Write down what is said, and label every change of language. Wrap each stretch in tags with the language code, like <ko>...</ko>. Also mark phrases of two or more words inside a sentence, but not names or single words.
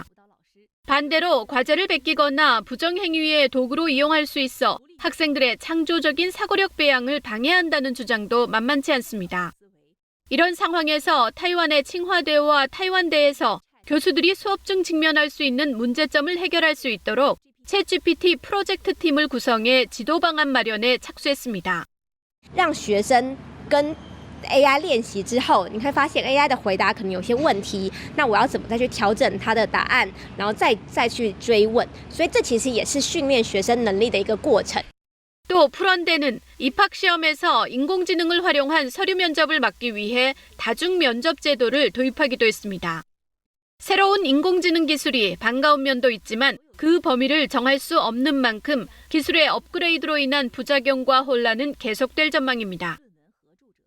<ko>반대로 과제를 베끼거나 부정행위의 도구로 이용할 수 있어 학생들의 창조적인 사고력 배양을 방해한다는 주장도 만만치 않습니다. 이런 상황에서 타이완의 칭화대와 타이완대에서 교수들이 수업 중 직면할 수 있는 문제점을 해결할 수 있도록 챗GPT 프로젝트 팀을 구성해 지도 방안 마련에 착수했습니다.</ko> <zh>让学生跟 AI 练习之后，你会发现 AI 的回答可能有些问题，那我要怎么再去调整它的答案，然后再去追问，所以这其实也是训练学生能力的一个过程。</zh> <ko>또 프런대는 입학 시험에서 인공지능을 활용한 서류 면접을 막기 위해 다중 면접 제도를 도입하기도 했습니다. 새로운 인공지능 기술이 반가운 면도 있지만 그 범위를 정할 수 없는 만큼 기술의 업그레이드로 인한 부작용과 혼란은 계속될 전망입니다.</ko>